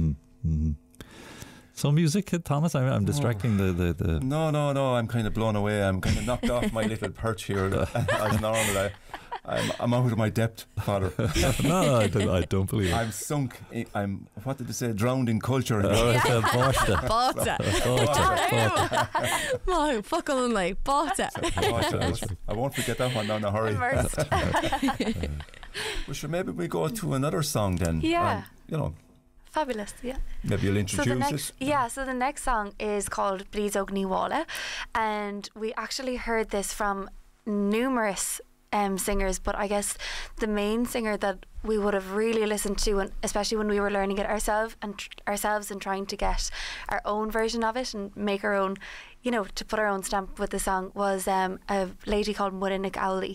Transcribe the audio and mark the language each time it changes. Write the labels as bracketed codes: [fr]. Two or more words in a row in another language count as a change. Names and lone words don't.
[en] So music, Thomas. I'm distracting the. No. I'm kind of blown away. I'm kind of knocked off my little perch here. As normal, I'm out of my depth, Father. No, I don't believe it. I'm sunk. I'm, what did they say? Drowned in culture. [ga] Báta. Má focail an lei. Báta. [en] I won't forget that one now in a hurry. Well, sure, maybe we go to another song then. Yeah. You know, Fabulous, yeah. maybe you'll introduce it. Yeah, so the next song is called Bríd Óg Ní Mhála, and we actually heard this from numerous singers, but I guess the main singer that we would have really listened to, and especially when we were learning it ourselves and trying to get our own version of it and make our own, you know, to put our own stamp with the song, was a lady called Muireann Owley.